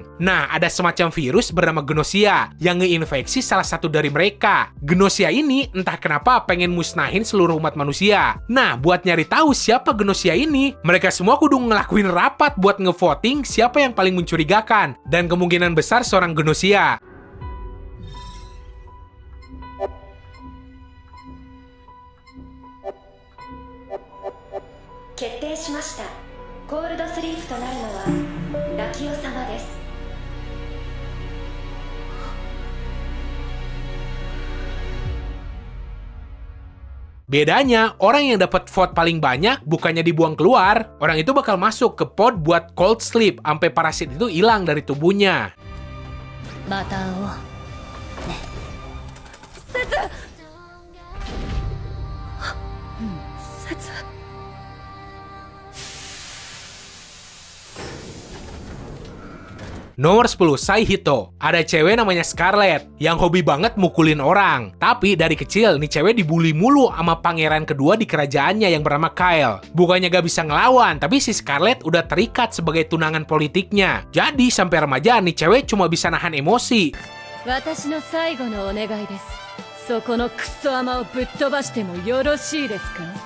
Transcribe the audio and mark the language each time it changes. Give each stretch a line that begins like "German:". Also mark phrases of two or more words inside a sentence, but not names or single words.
Indonesian: Nah, ada semacam virus bernama Gnosia yang ngeinfeksi salah satu dari mereka. Gnosia ini entah kenapa pengen musnahin seluruh umat manusia. Nah, buat nyari tahu siapa Gnosia ini, mereka semua kudu ngelakuin rapat buat ngevoting siapa yang paling mencurigakan. Dan kemungkinan besar seorang Gnosia.
Japanese: 決定しました。コールドスリープとなるのはラキオ様です。
Indonesian: Bedanya, orang yang dapat vote paling banyak bukannya dibuang keluar, orang itu bakal masuk ke pod buat
English: cold sleep
Indonesian: sampai parasit itu hilang dari tubuhnya.
Japanese: また会おうね。セツ。セツ。
Indonesian: Nomor 10, Saihito. Ada cewek namanya Scarlet yang hobi banget mukulin orang. Tapi dari kecil nih cewek dibully mulu sama pangeran kedua di kerajaannya yang bernama Kyle. Bukannya gak bisa ngelawan, tapi si Scarlet udah terikat sebagai tunangan politiknya. Jadi sampai remaja nih cewek cuma bisa nahan emosi.
Japanese: 私の最後のお願いです。そこのクソ甘をぶっ飛ばしてもよろしいですか？